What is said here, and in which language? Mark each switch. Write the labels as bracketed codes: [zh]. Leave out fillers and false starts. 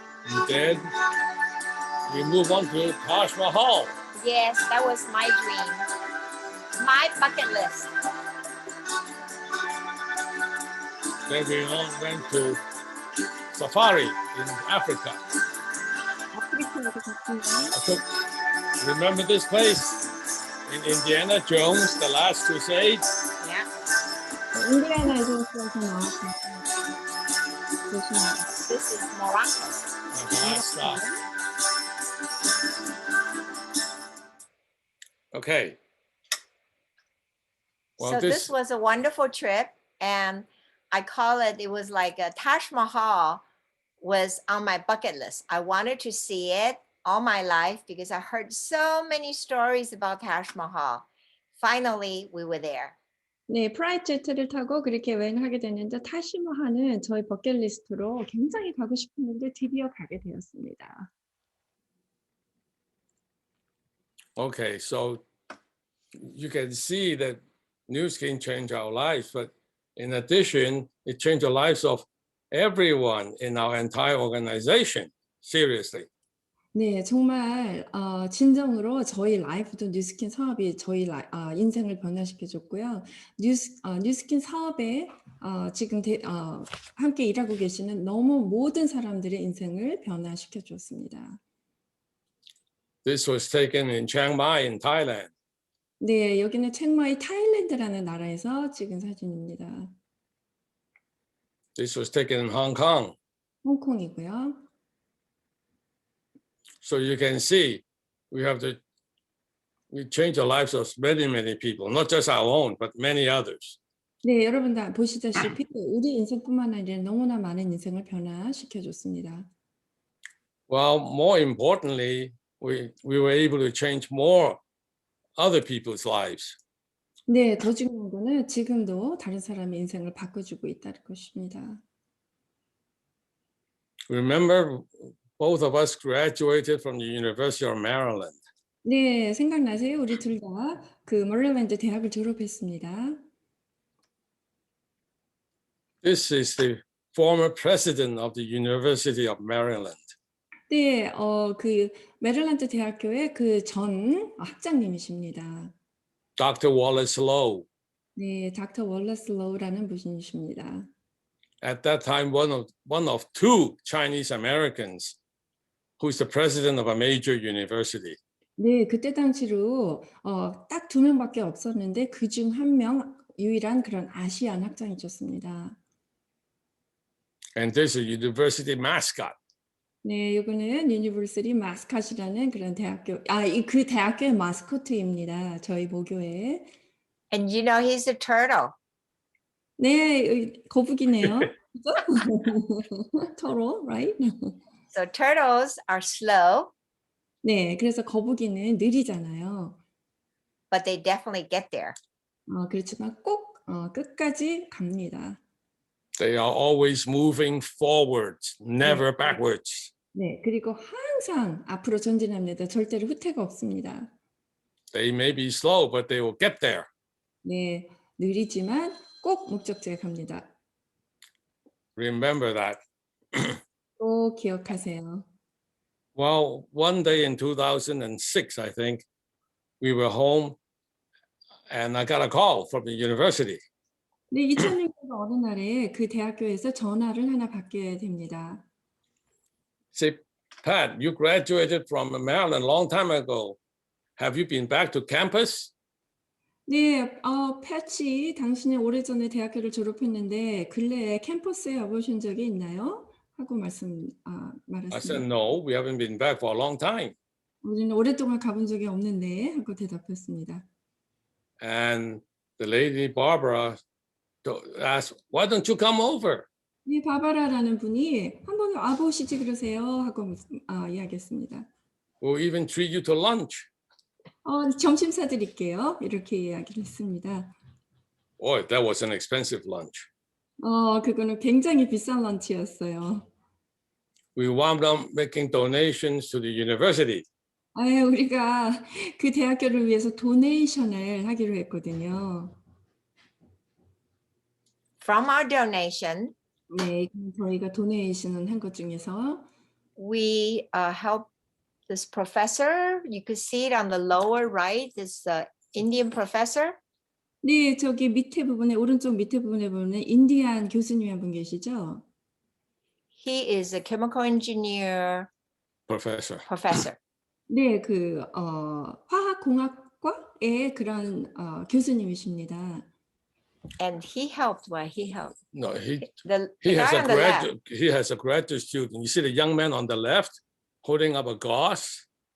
[en] And then we move on to Taj Mahal. Yes, that was my dream. My bucket list. Then we all went to safari in Africa. [ko] 아프리카에도 갔습니다. [en] Remember this place in Indiana Jones, The Last Crusade? Yeah. [ko] 인디아나 존스에서 나왔습니다. 조심하세요. [en] This is Morocco. The last stop. Okay. Well, So this was a wonderful trip, and I call it, it was like a Taj Mahal was on my bucket list. I wanted to see it all my life because I heard so many stories about Taj Mahal. Finally, we were there. [ko] 네, 프라이트 제트를 타고 그렇게 여행을 하게 됐는데 타시마하는 저희 버킷리스트로 굉장히 가고 싶었는데 드디어 가게 되었습니다. [en] Okay, so you can see that news can change our lives, but in addition, it changed the lives of everyone in our entire organization. seriously. [ko] 네, 정말 진정으로 저희 라이프도 뉴스킨 사업이 저희 인생을 변화시켜 줬고요. 뉴스킨 사업에 지금 함께 일하고 계시는 너무 모든 사람들의 인생을 변화시켜 줬습니다. [en] This was taken in Chiang Mai in Thailand. [ko] 네, 여기는 치앙마이 타일랜드라는 나라에서 찍은 사진입니다. [en] This was taken in Hong Kong. [ko] 홍콩이고요. [en] So you can see we change the lives of many, many people, not just our own, but many others. [ko] 네, 여러분 다 보시다시피 우리 인생뿐만 아니라 너무나 많은 인생을 변화시켜 줬습니다. [en] Well, more importantly, we were able to change more other people's lives. [ko] 네, 더 중요한 거는 지금도 다른 사람의 인생을 바꿔주고 있다는 것입니다. [en] Remember, both of us graduated from the University of Maryland. [ko] 네, 생각나세요? 우리 둘 다 그 머릴랜드 대학을 졸업했습니다. [en] This is the former president of the University of Maryland. [ko] 네, 그 메릴랜드 대학교의 그 전 학장님이십니다. [en] Dr. Wallace Lowe. [ko] 네, 닥터 월러스 로우라는 분이십니다. [en] At that time, one of two Chinese Americans who's the president of a major university. [ko] 네, 그때 당시로 딱 2명밖에 없었는데 그중 1명 유일한 그런 아시안 학장이셨습니다. [en] And there's a university mascot. [ko] 네, 이거는 유니버시티 마스컷이라는 그런 대학교, 그 대학교의 마스코트입니다. 저희 모교에. [en] And you know, he's a turtle. [ko] 네, 거북이네요. 그죠? [en] Turtle, right? So turtles are slow, [ko] 네, 그래서 거북이는 느리잖아요. [en] but they definitely get there. [ko] 그렇지만 꼭 끝까지 갑니다. [en] They are always moving forwards, never backwards. [ko] 네, 그리고 항상 앞으로 전진합니다. 절대로 후퇴가 없습니다. [en] They may be slow, but they will get there. [ko] 네, 느리지만 꼭 목적지에 갑니다. [en] Remember that. [ko] 꼭 기억하세요. [en] Well, one day in 2006, I think, we were home and I got a call from the university. [ko] 네, 2000년도 어느 날에 그 대학교에서 전화를 하나 받게 됩니다. [en] Say, Pat, you graduated from Maryland a long time ago. Have you been back to campus? [ko] 네, 패치, 당신이 오래전에 대학교를 졸업했는데 근래에 캠퍼스에 와보신 적이 있나요? 하고 [en] I said, [ko] 말했습니다. [en] no, we haven't been back for a long time. [ko] 우리는 오랫동안 가본 적이 없는데 하고 대답했습니다. [en] And the lady, Barbara, asked, why don't you come over? [ko] 네, 바바라라는 분이 한번 와보시지 그러세요 하고 이야기했습니다. [en] We'll even treat you to lunch. [ko] 점심 사드릴게요. 이렇게 이야기를 했습니다. [en] Boy, that was an expensive lunch. [ko] 그거는 굉장히 비싼 런치였어요. [en] We wound up making donations to the university. [ko] 우리가 그 대학교를 위해서 도네이션을 하기로 했거든요. [en] From our donation, [ko] 네, 저희가 도네이션을 한 것 중에서 [en] we help this professor. You could see it on the lower right, this Indian professor. [ko] 네, 저기 밑에 부분에 오른쪽 밑에 부분에 보면 인디안 교수님 한 분 계시죠? [en] He is a chemical engineer professor. [ko] 네, 그 화학공학과의 그런 교수님이십니다. [en] And he helped. Well, he helped. No, he The has guy a on the left. graduate student. You see the young man on the left holding up a gauze?